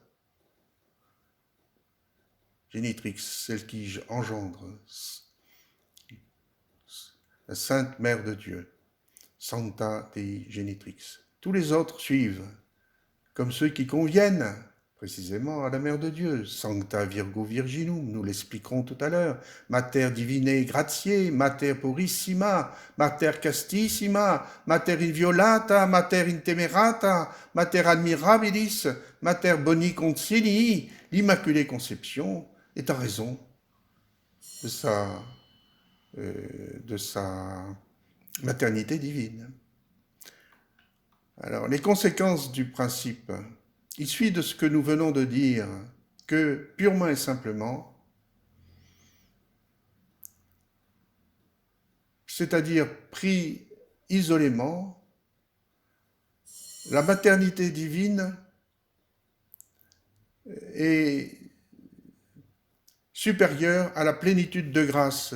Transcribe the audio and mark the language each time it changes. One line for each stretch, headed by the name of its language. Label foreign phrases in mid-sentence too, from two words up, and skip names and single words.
Latin: Genitrix,
French: celle qui engendre, la Sainte Mère de Dieu,
Latin: Sancta Dei Genitrix.
French: Tous les autres suivent, comme ceux qui conviennent précisément à la Mère de Dieu,
Latin: Sancta Virgo Virginum,
French: nous l'expliquerons tout à l'heure,
Latin: Mater Divinae Gratiae, Mater Purissima, Mater Castissima, Mater Inviolata, Mater Intemerata, Mater Admirabilis, Mater Boni Consilii,
French: l'Immaculée Conception est en raison de sa maternité divine. Alors, les conséquences du principe, il suit de ce que nous venons de dire que, purement et simplement, c'est-à-dire pris isolément, la maternité divine est supérieure à la plénitude de grâce.